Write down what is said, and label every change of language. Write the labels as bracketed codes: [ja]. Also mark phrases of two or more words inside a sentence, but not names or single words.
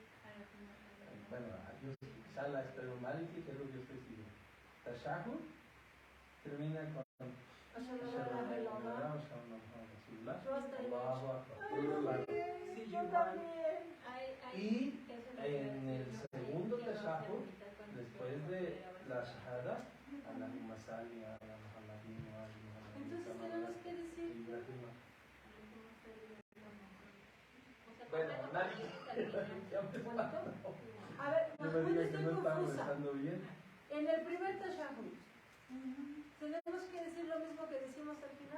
[es] Bueno, yo quizá la espero mal y que es lo que yo estoy siguiendo. Tashahhud termina con Sí, yo también. y en el segundo tashahhud, después de la shahada, [ar] اللهم صل على محمد وآل محمد. [es] Entonces tenemos que decir. Bueno, nadie. A ver, No me Mahmoud, digan que estoy no estamos confusa. estando bien. En el primer tashahhud, ¿tenemos que decir lo mismo que decimos al final?